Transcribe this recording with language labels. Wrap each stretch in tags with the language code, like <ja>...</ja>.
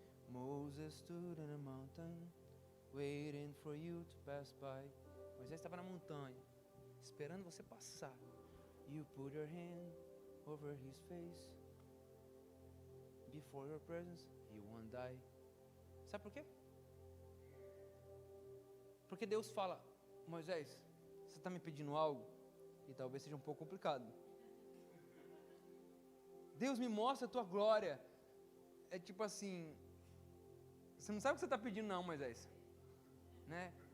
<en>Moses stood in a mountain, waiting for you to pass by.</en> <pt>Moisés estava na montanha, esperando você passar.</pt> <en>You put your hand over his face. Before your presence, he won't die.</en> <pt>Sabe por quê? Porque Deus fala, Moisés, você está me pedindo algo, e talvez seja um pouco complicado. Deus me mostra a tua glória. É tipo assim, você não sabe o que você está pedindo não, Moisés, né?</pt>